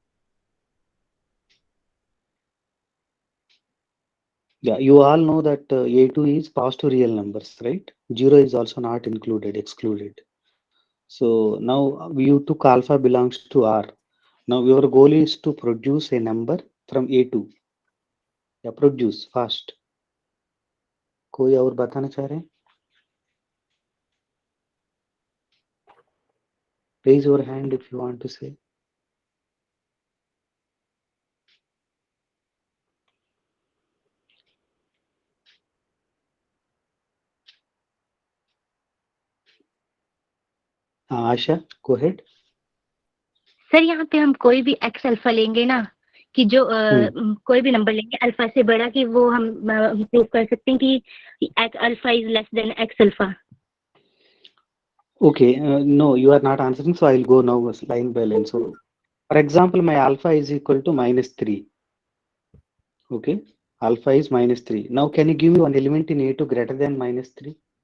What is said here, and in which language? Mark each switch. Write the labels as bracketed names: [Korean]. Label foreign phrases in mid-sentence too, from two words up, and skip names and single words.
[English] Yeah, you all know that A2 is positive real numbers, right? 0 is also not included, excluded. So now you took alpha belongs to R. Now your goal is to produce a number from A2. Yeah, produce fast. [Hindi] कोई और बताना चाह रहे हैं? [English] Raise your hand if you want to say. Asha, go ahead. [Hindi] सर यहाँ पे हम कोई भी [English] x alpha [Hindi] लेंगे ना कि जो कोई भी नंबर लेंगे अल्फा से बड़ा कि वो हम प्रूव कर सकते हैं कि एक्स अल्फा [English] is less than x alpha. Okay, no, you are not answering, so I'll go now line by line. So, for example, my alpha is equal to -3. Okay, alpha is -3. Now, can you give me one element in A2 greater than -3?